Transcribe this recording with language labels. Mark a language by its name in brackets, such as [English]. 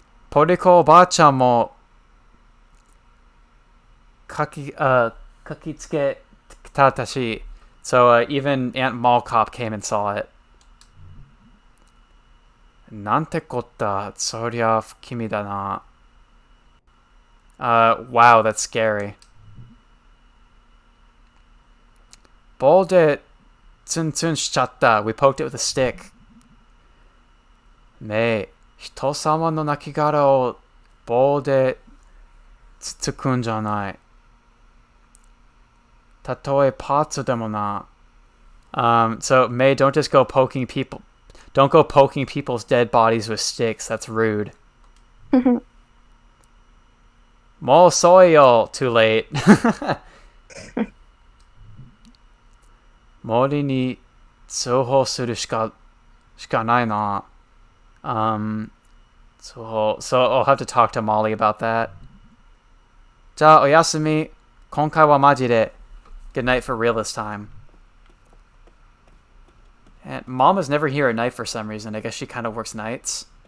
[Japanese] ポリコおばあちゃんも書きつけたし. [English] So even Aunt Mall Cop came and saw it. [Japanese] なんてこった、そりゃ君だな. [English] Wow, that's scary. [Japanese] 棒でツンツンしちゃった. [English] We poked it with a stick. [Japanese] ねえ、人様の亡骸を棒でつつくんじゃない。たとえパーツでもな. [English] So May, don't just go poking people. Don't go poking people's dead bodies with sticks. That's rude. [Japanese] もう遅いよ. [English] Too late. [Japanese] 森に通報するしかないな. [English] So I'll have to talk to Molly about that. [Japanese] じゃあおやすみ.今回はマジで. [English] Good night for real this time. And Mama's never here at night for some reason. I guess she kind of works nights.